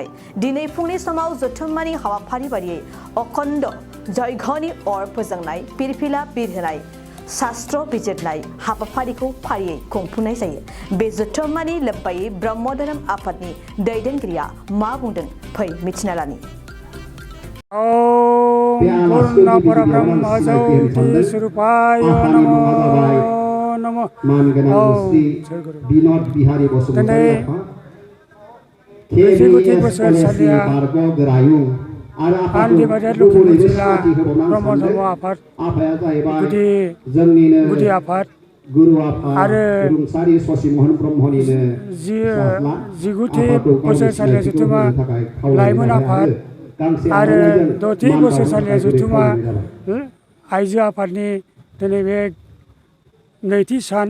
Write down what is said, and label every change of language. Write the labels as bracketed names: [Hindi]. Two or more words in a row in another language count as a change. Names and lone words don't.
[Bodo] दिनै फुंनि समाव जथुम्मानि हाबाफारि बायदियै अखण्ड जयघनि अर फोजोंनाय फिरफिला बिरहोनाय शास्त्र बिजिरनाय हाबाफारिखौ फारियै खुंफुंनाय जायो। बे जथुम्मानि लोब्बायै ब्रह्म धोरोम आफादनि दैदेनगिरिया मा बुंदों फै मिथिना लानि। [Sanskrit] पूर्ण परब्रह्म ज्योति स्वरूपाय नमो नमः। [Bodo] विनोद बिहारी बसुमतारी बोसोरसालिया आन्दिबाजार लखिमपुर जिल्ला ब्रह्म धर्म आफाद गुदि आफाद गुरु आफाद आरो रुंसारि ससि मोहन ब्रह्मनिनो 19थि बोसोरसालिया जथुम्मा लाइमोन आफाद आरो 6थि बोसोरसालिया जथुम्मा आइजो आफादनि दिनै बे नैथि सान।